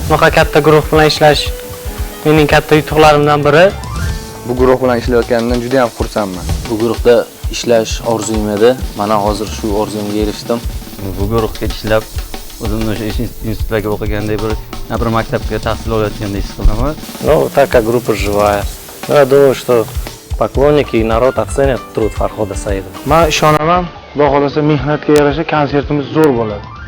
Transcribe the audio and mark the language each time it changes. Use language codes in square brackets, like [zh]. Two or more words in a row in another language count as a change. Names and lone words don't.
[uz] Bunaqa katta guruh bilan ishlash mening katta yutuqlarimdan biri. Bu guruh bilan ishlayotganimdan juda ham xursandman. Bu guruhda ishlash orzum edi. Mana hozir shu orzumga erishdim. Bu guruhga ishlab, o'zimni o'sha institutlarga o'qiganday bir maktabga tahsil olayotgandek his qilaman. [ru] Ну, так как группа живая. Я думаю, что поклонники и народ оценят труд Farhoda Saidova. [uz] Men ishonaman, Xudo xolasa mehnatga yarasha konsertimiz zo'r bo'ladi.